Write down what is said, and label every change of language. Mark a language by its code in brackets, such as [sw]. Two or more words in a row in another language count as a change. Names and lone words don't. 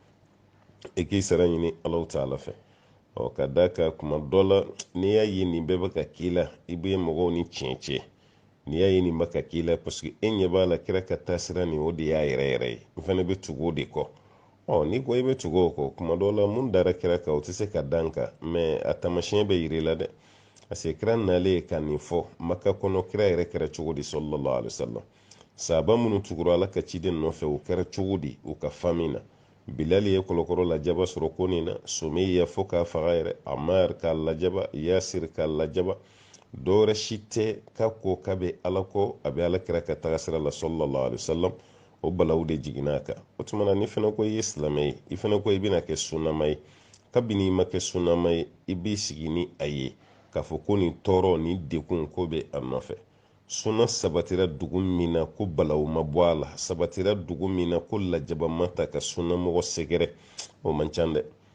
[bm] i k'i sara ɲini alaw ta'ala fɛ ka da ka kuma dɔ la n'i y'a ye nin bɛɛ bɛ ka k'i la i bɛ mɔgɔw ni tiɲɛ cɛ n'i y'a ye nin bɛ ka k'i la [fr] parce que [bm] e ɲɛ b'a la kira ka taasira nin o de y'a yɛrɛ yɛrɛ ye n fana bɛ tugu o de kɔ n'i ko i bɛ tugu o kɔ kuma dɔ la mun dara kira kan o tɛ se ka dan kan mɛ a taamasiyɛn bɛ yir'i la dɛ [fr] parce que [bm] kira nalen ka nin fɔ maka kɔnɔ kira yɛrɛ kɛra cogo di [ar] صلى الله عليه وسلم [bm] sahaba minnu tugura ala ka ciden nɔfɛ u kɛra cogo di u ka fami na bilali ye kɔlɔkɔrɔ lajaba sɔrɔ ko nin na sumayya fo k'a faga yɛrɛ amar k'a lajaba yasir k'a lajaba dɔwɛrɛ si tɛ k'a ko k'a bɛ ala kɔ a bɛ ala kira ka taga sira la [ar] صلى الله عليه وسلم [bm] o balaw de jiginna a kan o tuma na ni fana ko i ye silamɛ ye i fana ko i bɛna kɛ sunnama ye kabini i ma kɛ sunnama ye i b'i sigi ni a ye k'a fɔ ko nin tɔɔrɔ ni dekun ko bɛ a nɔfɛ sunna sabatira dugu min na ko balaw ma bɔ a la sabatira dugu min na ko lajaba ma ta ka sunnamɔgɔ sɛgɛrɛ o man ca dɛ